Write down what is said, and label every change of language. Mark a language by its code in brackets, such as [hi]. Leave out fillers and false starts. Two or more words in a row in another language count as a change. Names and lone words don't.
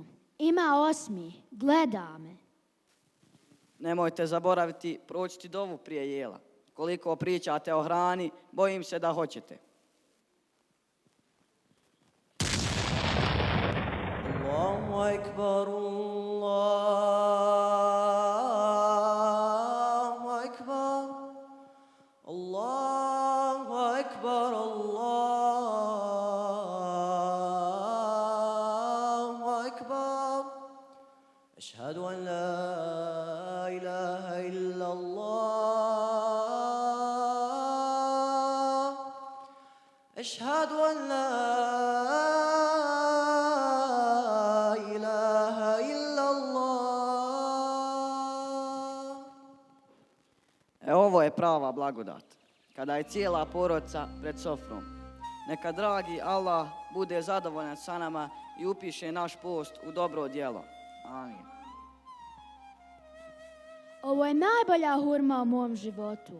[bs] Ima 8, gleda me. Nemojte zaboraviti pročiti dovu prije jela. Koliko pričate o hrani, bojim se da hoćete. [ar] الله أكبر، الله أكبر، الله أكبر، الله أكبر. أشهد أن لا إله إلا الله. أشهد أن لا إله إلا الله. [bs] Ovo je prava blagodat. Kada je cijela porodica pred sofrom. Neka dragi Allah bude zadovoljan sa nama i upiše naš post u dobro djelo. Amin. Ovo je najbolja hurma u mom životu.